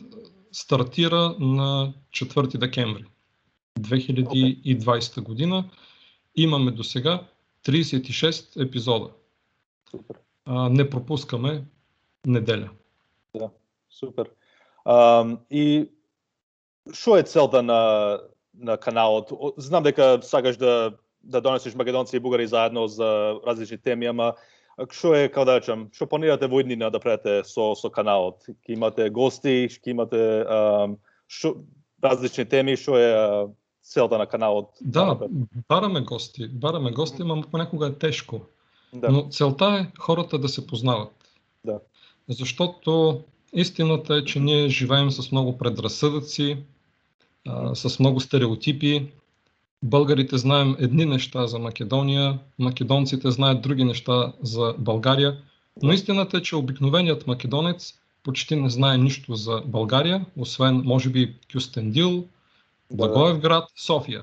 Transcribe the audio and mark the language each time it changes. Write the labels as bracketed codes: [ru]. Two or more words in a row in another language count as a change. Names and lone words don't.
[bg] Стартира на 4 декември 2020 година. Имаме до сега 36 епизода. Супер. Не пропускаме неделя. [mk] Да, супер. И шо е целта на каналот? Знам дека сакаш да донесеш македонци и бугари заедно за различни теми, ама што е, како да речем, што планирате во иднина да правите со каналот? Ќе имате гости, ќе имате различни теми, што е целта на каналот? Да, бараме гости, [bg] ама понякога е тежко. Да. Но целта е хората да се познават. Да. Защото истината е, че ние живеем с много предразсъдъци, с много стереотипи. Българите знаем едни неща за Македония, македонците знаят други неща за България, но истината е, че обикновеният македонец почти не знае нищо за България, освен може би Кюстендил, Благоевград, София.